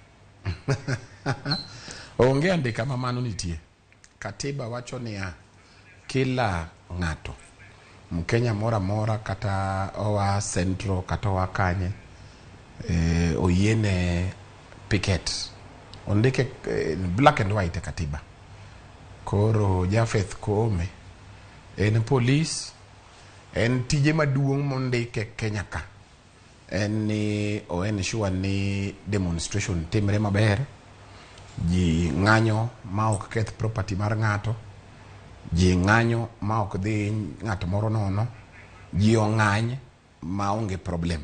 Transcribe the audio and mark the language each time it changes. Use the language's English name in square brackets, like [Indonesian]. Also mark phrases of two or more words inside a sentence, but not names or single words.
[Luo (Kenya and Tanzania)] Onge andika ma mano nitie. Katiba wacho ni kila ng'ato Mkenya mora mora kata owa Central kata owa kanye oyiene picket. Ondike [English] black and white [Luo (Kenya and Tanzania)] katiba. Koro Japheth Koome en police, en tije maduong' mondike Kenya ka. En ni en sure ni demonstration timre maber, ji ng'anyo ma ok keth property mar ng'ato, ji ng'anyo ma ok dhi ng'ato moro nono, ji ong'any ma onge problem.